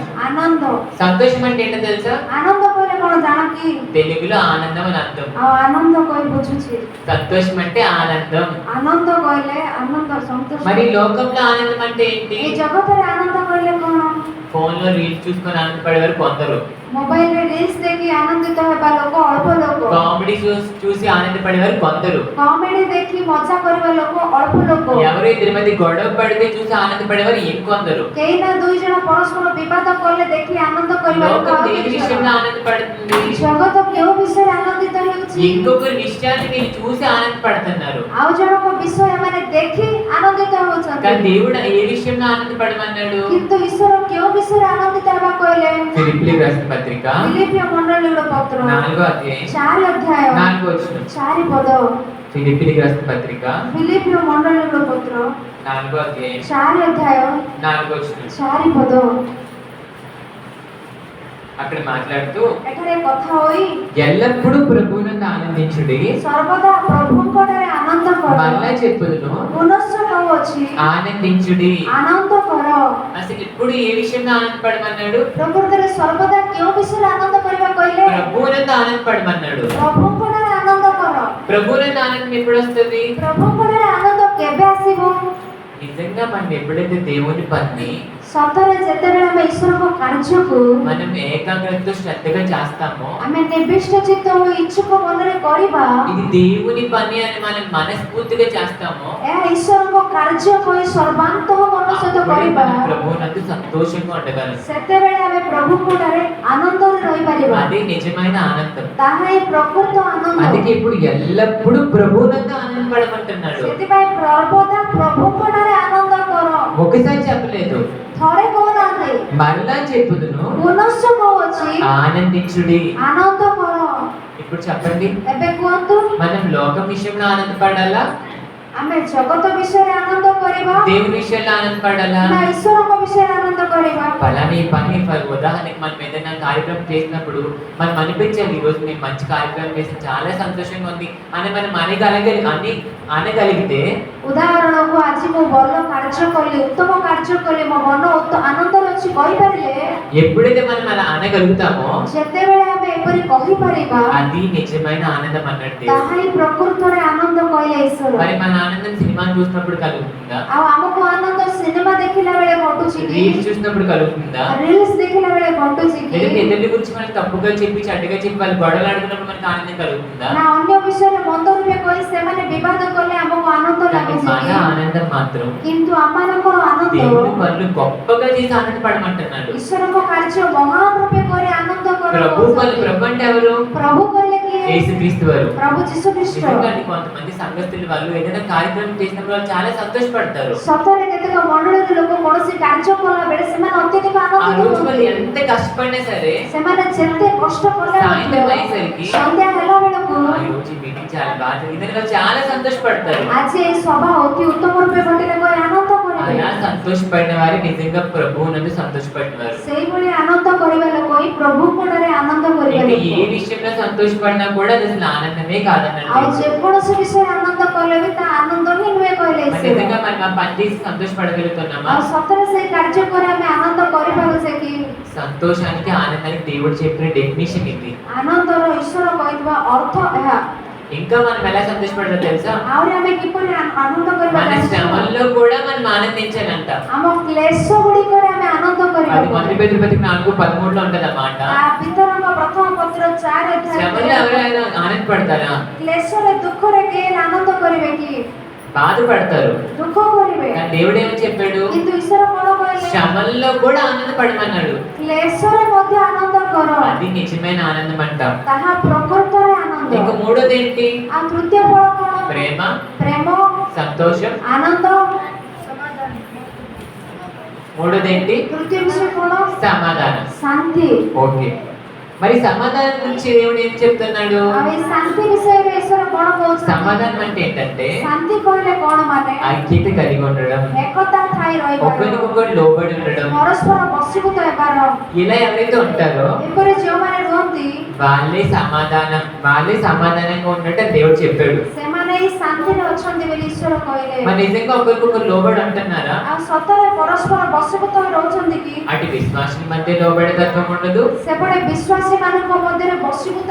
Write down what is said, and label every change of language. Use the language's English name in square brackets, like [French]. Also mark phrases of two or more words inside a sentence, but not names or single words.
[Odia] ଆନନ୍ଦ। [Telugu] సంతోషం అంటే ఏంటో తెలుసా? [Odia] ଆନନ୍ଦ କହିଲେ କ'ଣ ଜାଣ କି? [Telugu] తెలుగులో ఆనందం అని అర్థం. [Odia] ଆଉ ଆନନ୍ଦ କହି ବୁଝୁଛି। [Telugu] సంతోషం అంటే ఆనందం. [Odia] ଆନନ୍ଦ କହିଲେ ଆନନ୍ଦ ସନ୍ତୋଷ। [Telugu] మరి లోకంలో ఆనందం అంటే ఏంటి? [Odia] ఈ జగତରେ ଆନନ୍ଦ କହିଲେ କ'ଣ? [Telugu] ఫోన్ లో రీల్స్ చూసుకొని ఆనందపడేవారు కొందరు, [Odia] ମୋବାଇଲରେ ରିଲ୍ସ ଦେଖି ଆନନ୍ଦିତ ହେବା ଲୋକ ଅଳ୍ପ ଲୋକ, [Telugu] కామెడీ చూసి ఆనందపడేవారు కొందరు, [Odia] କମେଡି ଦେଖି ମଜା କରିବା ଲୋକ ଅଳ୍ପ ଲୋକ, [Telugu] ఎవరు ఇద్దరి మధ్య గొడవ పడితే చూసి ఆనందపడేవారు ఇంకొందరు. [Odia] କେହି ନା ଦୁଇ ଜଣ ପରସ୍ପର ବିବାଦ କଲେ ଦେଖି ଆନନ୍ଦ କରିବା ଲୋକ [Telugu] లోకం [Odia] ଆଉ [Telugu] దేని [Odia] ଦୁଇ [Telugu] విషయంలో [Odia] ଜଣ। [Telugu] ఆనందపడుతుంది? [Odia] ଜଗତ କେଉଁ ବିଷୟରେ ଆନନ୍ଦିତ ହେଉଛି? [Telugu] ఇంకొకరి విషయాన్ని మీరు చూసి ఆనందపడుతున్నారు. [Odia] ଆଉ ଜଣଙ୍କ ବିଷୟ ଏମାନେ ଦେଖି ଆନନ୍ଦିତ ହେଉଛନ୍ତି। [Telugu] కానీ దేవుడు ఏ విషయంలో ఆనందపడమన్నాడు? [Odia] କିନ୍ତୁ ଈଶ୍ୱର କେଉଁ ବିଷୟରେ ଆନନ୍ଦିତ ହେବା କହିଲେ? [Telugu] ఫిలిప్పీయులకు రాసిన పత్రిక [Odia] ଫିଲିପିୟ ମଣ୍ଡଳୀର ପତ୍ର [Telugu] 4వ అధ్యాయం [Odia] 4 ଅଧ୍ୟାୟ [Telugu] 4వ వచనం. [Odia] 4 ପଦ। [Telugu] ఫిలిప్పీయులకు రాసిన పత్రిక [Odia] ଫିଲିପିୟ ମଣ୍ଡଳୀର ପତ୍ର [Telugu] 4వ అధ్యాయం [Odia] 4 ଅଧ୍ୟାୟ [Telugu] 4వ వచనం. [Odia] 4 ପଦ। [Telugu] అక్కడ మాట్లాడుతూ [Odia] ଏଠାରେ କଥା ହୋଇ [Telugu] ఎల్లప్పుడూ ప్రభువునందు ఆనందించుడి, [Odia] ସର୍ବଦା ପ୍ରଭୁଙ୍କ ଠାରେ ଆନନ୍ଦ [Telugu] మళ్ళా [Odia] କର। [Telugu] చెప్పుదును [Odia] ପୁନଶ୍ଚ କହୁଅଛି [Telugu] ఆనందించుడి. [Odia] ଆନନ୍ଦ କର। [Telugu] అసలు ఇప్పుడు ఏ విషయంలో ఆనందపడమన్నాడు? [Odia] ପ୍ରକୃତରେ ସର୍ବଦା କେଉଁ ବିଷୟରେ ଆନନ୍ଦ କରିବା କହିଲେ? [Telugu] ప్రభువునందు ఆనందపడమన్నాడు. [Odia] ପ୍ରଭୁଙ୍କ ଠାରେ ଆନନ୍ଦ କର। [Telugu] ప్రభువునందు ఆనందం ఎప్పుడు వస్తుంది? [Odia] ପ୍ରଭୁଙ୍କ ଠାରେ ଆନନ୍ଦ କେବେ ଆସିବ? [Telugu] నిజంగా మనం ఎప్పుడైతే దేవుని పని [Odia] ସତରେ ଯେତେବେଳେ ଆମେ ଈଶ୍ୱରଙ୍କ କାର୍ଯ୍ୟକୁ [Telugu] మనం ఏకాగ్రతతో శ్రద్ధగా చేస్తామో, [Odia] ଆମେ ନିର୍ଦ୍ଦିଷ୍ଟ ଚିତ୍ତ ଓ ଇଚ୍ଛୁକ ମନରେ କରିବା, [Telugu] ఇది దేవుని పని అని మనం మనస్ఫూర్తిగా చేస్తామో, [Odia] ଏହା ଈଶ୍ୱରଙ୍କ କାର୍ଯ୍ୟ କହି ସର୍ବାନ୍ତଃ ମନ ସହିତ [Telugu] అప్పుడే [Odia] କରିବା, [Telugu] మనం ప్రభువునందు సంతోషంగా ఉండగలం. [Odia] ସେତେବେଳେ ଆମେ ପ୍ରଭୁଙ୍କ ଠାରେ ଆନନ୍ଦରେ ରହିପାରିବା। [Telugu] అదే నిజమైన ఆనందం. [Odia] ତାହା ହିଁ ପ୍ରକୃତ ଆନନ୍ଦ। [Telugu] అందుకే ఇప్పుడు ఎల్లప్పుడూ ప్రభువునందు ఆనందపడమంటున్నాడు. [Odia] ସେଥିପାଇଁ ସର୍ବଦା ପ୍ରଭୁଙ୍କ ଠାରେ ଆନନ୍ଦ କର। [Telugu] ఒకసారి చెప్పలేదు, [Odia] ଥରେ କହୁନାହାନ୍ତି, [Telugu] మరలా చెప్పుదును [Odia] ପୁନଶ୍ଚ କହୁଅଛି [Telugu] ఆనందించుడి. [Odia] ଆନନ୍ଦ କର। [Telugu] ఇప్పుడు చెప్పండి, [Odia] ଏବେ କୁହନ୍ତୁ, [Telugu] మనం లోకం విషయంలో ఆనందపడాలా, [Odia] ଆମେ ଜଗତ ବିଷୟରେ ଆନନ୍ଦ କରିବା [Telugu] దేవుని విషయంలో ఆనందపడాలా? [Odia] ନା ଈଶ୍ୱରଙ୍କ ବିଷୟରେ ఆనంଦ କରିବା? [Telugu] ఫలానా ఈ పని ఉదాహరణకి మనం ఏదైనా కార్యక్రమం చేసినప్పుడు మనం అనిపించాలి, ఈ రోజు మేము మంచి కార్యక్రమం చేసి చాలా సంతోషంగా ఉంది అని మనం అనగలిగితే, [Odia] ଉଦାହରଣକୁ ଆଜି ମୁଁ ଭଲ କାର୍ଯ୍ୟ କଲି, ଉତ୍ତମ କାର୍ଯ୍ୟ କଲି, ମୋ ମନ ଆନନ୍ଦରେ ଅଛି କହିପାରିଲେ, [Telugu] ఎప్పుడైతే మనం అలా అనగలుగుతామో [Odia] ଯେତେବେଳେ ଆମେ ଏପରି କହିପାରିବା, [Telugu] అది నిజమైన ఆనందం అన్నట్టు. [Odia] ତାହା ହିଁ ପ୍ରକୃତରେ ଆନନ୍ଦ କହିଲେ ଈଶ୍ୱର। [Telugu] మరి మన ఆనందం సినిమా చూసినప్పుడు కలుగుతుందా? [Odia] ଆଉ ଆମକୁ ଆନନ୍ଦ ସିନେମା ଦେଖିଲା ବେଳେ ଘଟୁଛି କି? [Telugu] రీల్స్ చూసినప్పుడు కలుగుతుందా? [Odia] ରିଲ୍ସ ଦେଖିଲା ବେଳେ ଘଟୁଛି କି? [Telugu] లేదంటే ఇతరుల గురించి మనం తప్పుగా చెప్పి చెడ్డగా చెప్పి వాళ్ళు గొడవలు ఆడుకున్నప్పుడు మనకు ఆనందం కలుగుతుందా? [Odia] ନା ଅନ୍ୟ ବିଷୟରେ ମନ୍ଦ ରୂପେ କହି ସେମାନେ ବିବାଦ କଲେ ଆମକୁ ଆନନ୍ଦ [Telugu] కానీ [Odia] ଲାଗୁଛି [Telugu] మన [Odia] କି? [Telugu] ఆనందం మాత్రం [Odia] କିନ୍ତୁ ଆମମାନଙ୍କର ଆନନ୍ଦ [Telugu] దేవుని పనులు గొప్పగా చేసి ఆనందపడమంటున్నాడు. [Odia] ଈଶ୍ୱରଙ୍କ କାର୍ଯ୍ୟ ମହାନ ରୂପେ କରି ଆନନ୍ଦ କର। [Telugu] ప్రభు అంటే ఎవరు? [Odia] ପ୍ରଭୁ କହିଲେ କି? [Telugu] యేసుక్రీస్తు వారు. [Odia] ପ୍ରଭୁ ଯୀଶୁ ଖ୍ରୀଷ୍ଟ। [Telugu] నిజంగా కొంతమంది సంఘస్థులు వాళ్ళు ఏదైనా కార్యక్రమం చేసినప్పుడు వాళ్ళు చాలా సంతోషపడతారు. [Odia] ସତରେ କେତେକ ମଣ୍ଡଳୀର ଲୋକ କୌଣସି କାର୍ଯ୍ୟ କଲା ବେଳେ ସେମାନେ ଅତ୍ୟଧିକ [Telugu] ఆ [Odia] ଆନନ୍ଦିତ [Telugu] రోజు వాళ్ళు [Odia] ହୁଅନ୍ତି। [Telugu] ఎంత కష్టపడినా సరే [Odia] ସେମାନେ ଯେତେ କଷ୍ଟ କଲେ [Telugu] సాయంత్రం [Odia] ମଧ୍ୟ [Telugu] అయ్యేసరికి [Odia] ସନ୍ଧ୍ୟା ହେଲା ବେଳକୁ [Telugu] ఆ రోజు ఈ మీటింగ్ చాలా బాగా జరిగిందని వాళ్ళు చాలా సంతోషపడతారు. [Odia] ଆଜି ଏଇ ସଭା ଅତି ଉତ୍ତମ ରୂପେ ଘଟିଲେ କହି ଆନନ୍ଦ କରିବେ। [Telugu] అలా సంతోషపడిన వారు నిజంగా ప్రభువునందు సంతోషపడిన వారు. [Odia] ସେଇଭଳି ଆନନ୍ଦ କରିବା ଲୋକ ହିଁ ପ୍ରଭୁଙ୍କ ଠାରେ ଆନନ୍ଦ କରିବା [Telugu] ఇంకా [Odia] ଲୋକ। [Telugu] ఏ విషయంలో సంతోషపడినా కూడా అది అసలు ఆనందమే కాదన్నట్టు. [Odia] ଆଉ ଯେକୌଣସି విషୟରେ ଆନନ୍ଦ କଲେ ବି ତା ଆନନ୍ଦ ହିଁ ନୁହେଁ କହିଲେ [Telugu] మరి [Odia] ଈଶ୍ୱର। [Telugu] నిజంగా మనం ఆ పని చేసి సంతోషపడగలుగుతున్నామా? [Odia] ଆଉ ସତରେ ସେଇ କାର୍ଯ୍ୟ କରି ଆମେ ଆନନ୍ଦ କରିପାରୁଛେ କି? [Telugu] సంతోషానికి ఆనందానికి దేవుడు చెప్పిన డెఫినేషన్ ఇది. [Odia] ଆନନ୍ଦର ଈଶ୍ୱର କହିଥିବା ଅର୍ଥ ଏହା। [Telugu] ఇంకా మనం ఎలా సంతోషపడాలో తెలుసా? [Odia] ଆହୁରି ଆମେ କିପରି ଆନନ୍ଦ କରିବା [Telugu] మన [Odia] ଜାଣିଛୁ? [Telugu] శ్రమల్లో కూడా మనం ఆనందించాలంట. [Odia] ଆମ କ୍ଲେଶ ଗୁଡ଼ିକରେ ଆମେ ଆନନ୍ଦ କରିବା। [Telugu] అది మొదటి పేతురు పత్రిక 4:13 ఉంటది అన్నమాట. [Odia] ତା ପିତରଙ୍କ ପ୍ରଥମ ପତ୍ର 4 [Telugu] శ్రమల్లో [Odia] ଅଧ୍ୟାୟ। [Telugu] ఎవరైనా ఆనందపడతారా? [Odia] କ୍ଲେଶରେ ଦୁଃଖରେ କେହି ଆନନ୍ଦ କରିବେ କି? [Telugu] బాధపడతారు. [Odia] ଦୁଃଖ କରିବେ। [Telugu] కానీ దేవుడు ఏమని చెప్పాడు? [Odia] କିନ୍ତୁ ଈଶ୍ୱର କଣ କହିଲେ? [Telugu] శ్రమల్లో కూడా ఆనందపడమన్నాడు. [Odia] କ୍ଲେଶରେ ମଧ୍ୟ ଆନନ୍ଦ କର। [Telugu] అది నిజమైన ఆనందం అంటాం. [Odia] ତାହା ପ୍ରକୃତରେ ଆନନ୍ଦ। [Telugu] ఇంకా మూడోది ఏంటి? [Odia] ଆଉ ତୃତୀୟ ଫଳ କଣ? [Telugu] ప్రేమ, [Odia] ପ୍ରେମ, [Telugu] సంతోషం, [Odia] ଆନନ୍ଦ, [Telugu] మూడోది ఏంటి? [Odia] ତୃତୀୟ ବିଷୟ କ'ଣ? [Telugu] సమాధానం. [Odia] ଶାନ୍ତି। [Telugu] ఓకే, మరి సమాధానం గురించి దేవుడు ఏం చెప్తున్నాడు? [Odia] ଆଉ ଏଇ ଶାନ୍ତି ବିଷୟରେ ଈଶ୍ୱର କ'ଣ କହୁଛନ୍ତି? [Telugu] సమాధానం అంటే ఏంటంటే [Odia] ଶାନ୍ତି କହିଲେ କ'ଣ ମାନେ? [Telugu] ఐక్యత కలిగి ఉండడం, [Odia] ଏକତା ଥାଇ ରହିବାର, [Telugu] ఒకరికొకరు లోబడి ఉండడం. [Odia] ପରସ୍ପର ବଶୀଭୂତ ହେବାର। [Telugu] ఇలా ఎవరైతే ఉంటారో [Odia] ଏପରି ଯେଉଁମାନେ ରୁହନ୍ତି [Telugu] వాళ్ళే సమాధానంగా ఉన్నట్టు దేవుడు చెప్పాడు. [Odia] ସେମାନେ ଏଇ ଶାନ୍ତିରେ ଅଛନ୍ତି ବୋଲି ଈଶ୍ୱର କହିଲେ। [Telugu] మరి నిజంగా ఒకరికొకరు లోబడి ఉంటున్నారా? [Odia] ଆଉ ସତରେ ପରସ୍ପର ବଶୀଭୂତ ହୋଇ ରହୁଛନ୍ତି କି? [Telugu] అటు విశ్వాసుల మధ్య లోబడి తత్వం ఉండదు, [Odia] ସେପଟେ ବିଶ୍ୱାସୀ ମାନଙ୍କ ମଧ୍ୟରେ ବଶୀଭୂତ